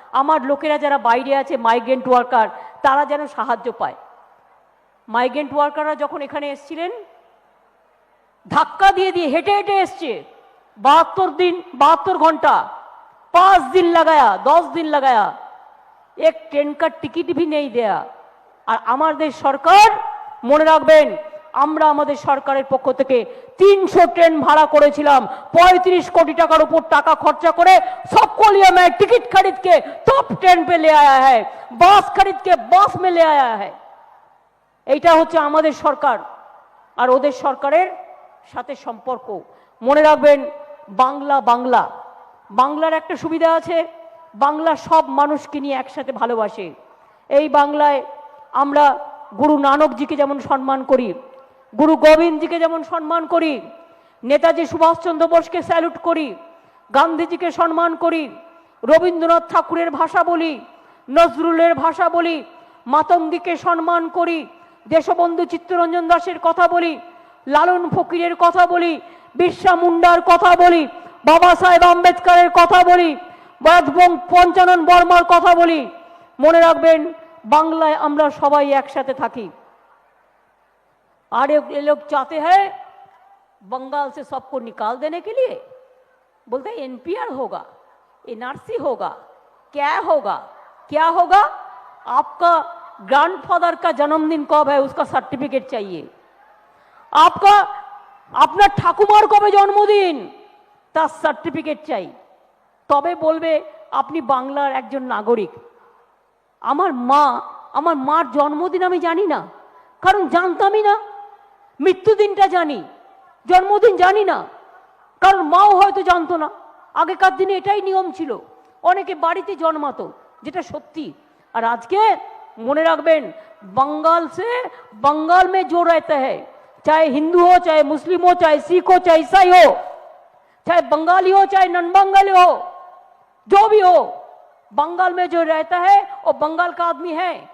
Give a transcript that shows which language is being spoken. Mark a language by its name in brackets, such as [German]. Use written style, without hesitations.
[Bangla] আমার লোকেরা যারা বাইরে আছে, মাইগ্রেন্ট ওয়ার্কার, তারা যেন সাহায্য পায়। মাইগ্রেন্ট ওয়ার্কাররা যখন এখানে এসেছিলেন, ধাক্কা দিয়ে দিয়ে হেঁটে হেঁটে এসছে, 72 ঘন্টা, [Hindi] 5 दिन लगाया, 10 दिन लगाया। एक ट्रेन का टिकट भी नहीं [Bangla] দেয়া। আর আমাদের সরকার মনে রাখবেন আমরা আমাদের সরকারের পক্ষ থেকে 300 ট্রেন ভাড়া করেছিলাম, 35 কোটি টাকার উপর টাকা খরচা করে [Hindi] सबको लिए मैं टिकट खरीद के टॉप ट्रेन पे ले आया है, [Bangla] बस खरीद के बस में ले आया है। এইটা হচ্ছে আমাদের সরকার আর ওদের সরকারের সাথে সম্পর্ক। মনে রাখবেন বাংলা বাংলা বাংলার একটা সুবিধা আছে, বাংলা সব মানুষকে নিয়ে একসাথে ভালোবাসে। এই বাংলায় আমরা গুরু নানকজিকে যেমন সম্মান করি, গুরু গোবিন্দজিকে যেমন সম্মান করি, নেতাজি সুভাষচন্দ্র বোসকে স্যালুট করি, গান্ধীজিকে সম্মান করি, রবীন্দ্রনাথ ঠাকুরের ভাষা বলি, নজরুলের ভাষা বলি, মাতঙ্গীকে সম্মান করি, দেশবন্ধু চিত্তরঞ্জন দাসের কথা বলি, লালন ফকিরের কথা বলি, বিরসা মুন্ডার কথা বলি, বাবা সাহেব আম্বেদকরের কথা বলি, পঞ্চানন বর্মার কথা বলি। মনে রাখবেন বাংলায় আমরা সবাই একসাথে থাকি। [Hindi] और ये लोग चाहते हैं बंगाल से सबको निकाल देने के लिए, बोलते हैं एनपीआर होगा, एनआरसी होगा, क्या होगा क्या होगा? आपका ग्रैंडफादर का जन्मदिन कब है उसका सर्टिफिकेट चाहिए, आपका अपना ठाकुमार कबे जन्मदिन तार सर्टिफिकेट चाहिए, तबे बोलबे [Bangla] আপনি বাংলার একজন নাগরিক। আমার মার জন্মদিন আমি জানি না, কারণ জানতামই না। মৃত্যুদিনটা জানি, জন্মদিন জানি না, কারণ মাও হয়তো জানতো না। আগেকার দিনে এটাই নিয়ম ছিল, অনেকে বাড়িতে জন্মাতো, যেটা সত্যি। আর আজকে মনে রাখবেন [Hindi] बंगाल से बंगाल में जो रहता है, चाहे हिंदू हो, चाहे मुस्लिम हो, चाहे सिख हो, चाहे ईसाई हो, चाहे बंगाली हो, चाहे नॉन बंगाली हो, जो भी हो, बंगाल में जो रहता है वो बंगाल का आदमी है।